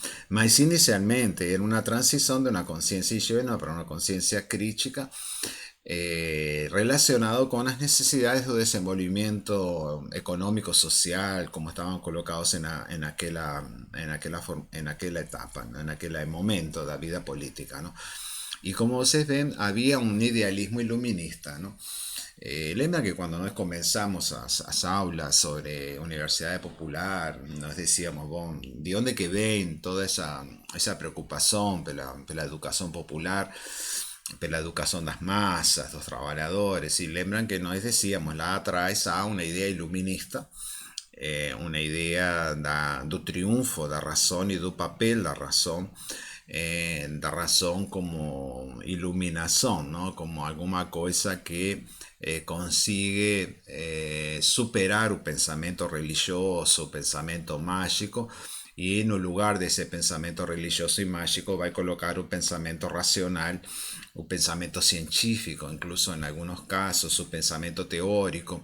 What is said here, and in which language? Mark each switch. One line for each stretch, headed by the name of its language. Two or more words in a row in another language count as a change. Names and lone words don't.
Spanish: Mas inicialmente era una transición de una conciencia higiénica para una conciencia crítica relacionado con las necesidades de desenvolvimiento económico, social, como estaban colocados en aquella etapa, ¿no? En aquel momento de la vida política, ¿no? Y como ustedes ven, había un idealismo iluminista, ¿no? Lembra que cuando nos comenzamos
Portuguese: as aulas
Spanish: sobre Universidad Popular, nos decíamos, bueno, ¿de dónde que ven toda esa preocupación pela educación popular, pela educación das massas, dos trabajadores?
Portuguese: Y lembran que nós decíamos, lá atrás há uma ideia iluminista, uma ideia do triunfo da razão e do papel da razón
Spanish: como iluminación,
Portuguese: ¿no?
Spanish: Como alguna cosa que consigue superar el pensamiento religioso, el pensamiento mágico, y en lugar de ese pensamiento religioso y mágico va a colocar un pensamiento racional, un pensamiento científico, incluso en algunos casos un pensamiento teórico.